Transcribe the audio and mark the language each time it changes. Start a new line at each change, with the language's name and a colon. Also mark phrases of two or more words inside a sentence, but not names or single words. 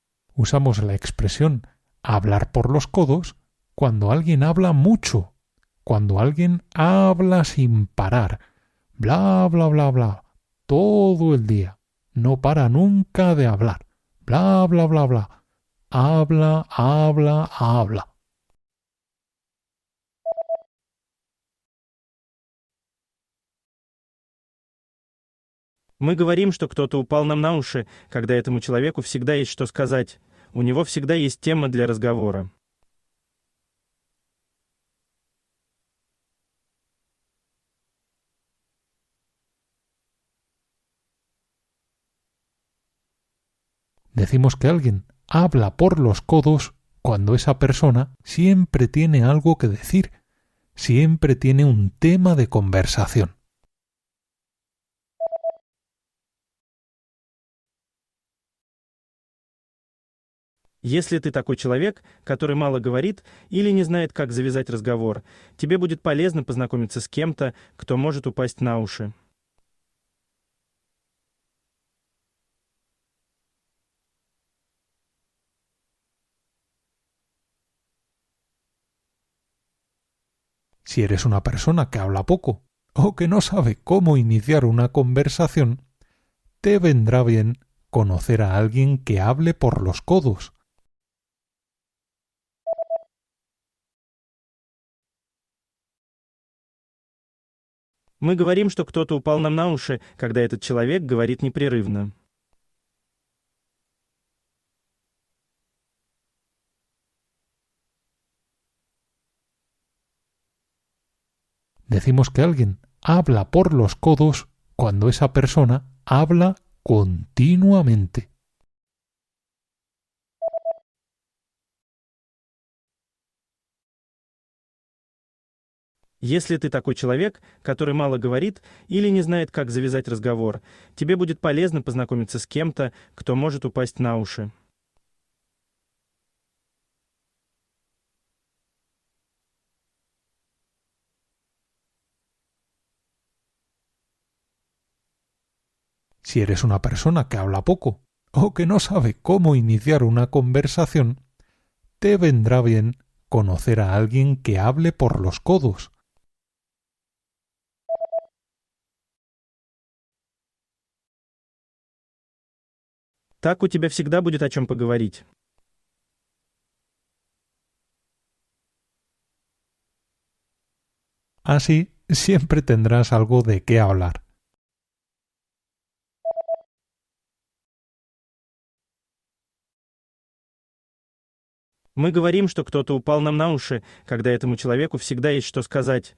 Spanish: Usamos la expresión hablar por los codos cuando alguien habla mucho, cuando alguien habla sin parar, bla, bla, bla, bla, todo el día, no para nunca de hablar, bla, bla, bla, bla, habla, habla, habla.
Russian: Мы говорим, что кто-то упал нам на уши, когда этому человеку всегда есть что сказать. У него всегда есть тема для разговора.
Spanish: Decimos que alguien habla por los codos cuando esa persona siempre tiene algo que decir, siempre tiene un tema de conversación.
Russian: Если ты такой человек, который мало говорит или не знает, как завязать разговор, тебе будет полезно познакомиться с кем-то, кто может упасть на уши.
Spanish: Si eres una persona que habla poco o que no sabe cómo iniciar una conversación, te vendrá bien conocer a alguien que hable por los codos.
Russian: Мы говорим, что кто-то упал нам на уши, когда этот человек говорит непрерывно.
Spanish: Decimos que alguien habla por los codos cuando esa persona habla continuamente.
Russian: Если ты такой человек, который мало говорит или не знает, как завязать разговор, тебе будет полезно познакомиться с кем-то, кто может упасть на уши.
Spanish: Si eres una persona que habla poco o que no sabe cómo iniciar una conversación, te vendrá bien conocer a alguien que hable por los codos.
Russian: Так у тебя всегда будет о чем поговорить.
Spanish: Así siempre tendrás algo de qué hablar.
Russian: Мы говорим, что кто-то упал нам на уши, когда этому человеку всегда есть что сказать.